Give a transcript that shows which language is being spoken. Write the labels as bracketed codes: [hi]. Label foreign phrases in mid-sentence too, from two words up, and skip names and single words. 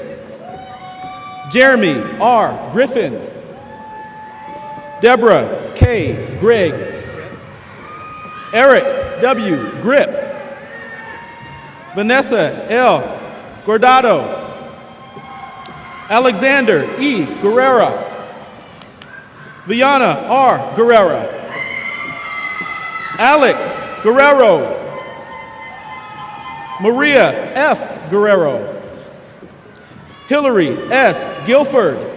[en] Jeremy R. Griffin. Deborah K. Griggs. Eric W. Grip. Vanessa L. Gordado. Alexander E. Guerrera. Viana R. Guerrera. Alex Guerrero. Maria F. Guerrero. Hillary S.